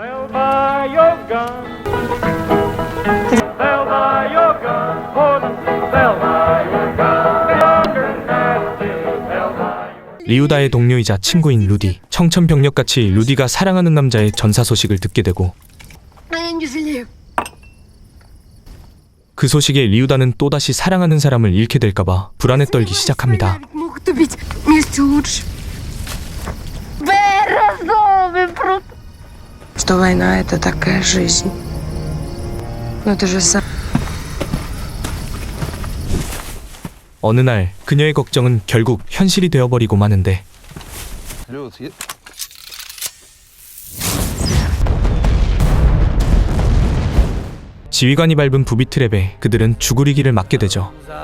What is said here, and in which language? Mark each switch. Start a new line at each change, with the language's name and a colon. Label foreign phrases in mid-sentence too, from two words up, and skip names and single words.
Korean: 리우다의 동료이자 친구인 루디. 청천벽력같이 루디가 사랑하는 남자의 전사 소식을 듣게 되고 그 소식에 리우다는 또다시 사랑하는 사람을 잃게 될까봐 불안에 떨기 시작합니다.
Russian: Что война это такая жизнь. Но ты же сам.
Korean: 어느 날 그녀의 걱정은 결국 현실이 되어버리고 마는데 지휘관이 밟은 부비 트랩에 그들은 죽으리기를 맞게 되죠.